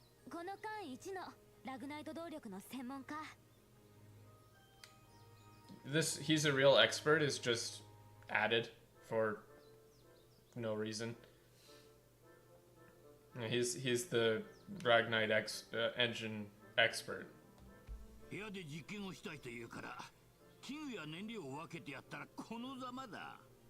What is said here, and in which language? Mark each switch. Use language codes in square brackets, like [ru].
[ja] この間一のラグナイト動力の専門家。 [en] He's a real expert is just added for no reason. He's the Ragnite engine expert. [ja] 部屋で実験をしたいというから、器具や燃料を分けてやったらこのざまだ。